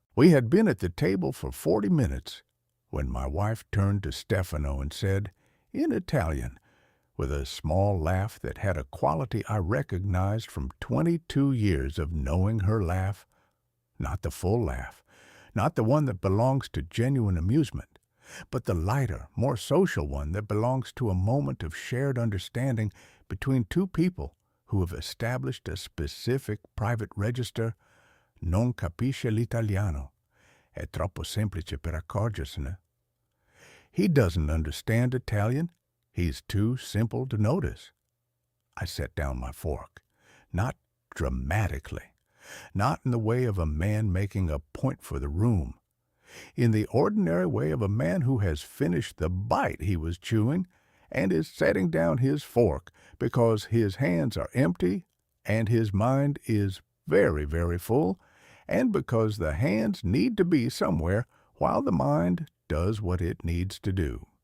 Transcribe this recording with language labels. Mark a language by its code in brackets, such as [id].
[en] We had been at the table for 40 minutes when my wife turned to Stefano and said, in Italian, with a small laugh that had a quality I recognized from 22 years of knowing her laugh, not the full laugh, not the one that belongs to genuine amusement, but the lighter, more social one that belongs to a moment of shared understanding between two people who have established a specific private register. [it] Non capisce l'italiano. È troppo semplice per accorgersene. [en] He doesn't understand Italian. He's too simple to notice. I set down my fork, not dramatically, not in the way of a man making a point for the room, in the ordinary way of a man who has finished the bite he was chewing and is setting down his fork because his hands are empty and his mind is very, very full, and because the hands need to be somewhere while the mind does what it needs to do.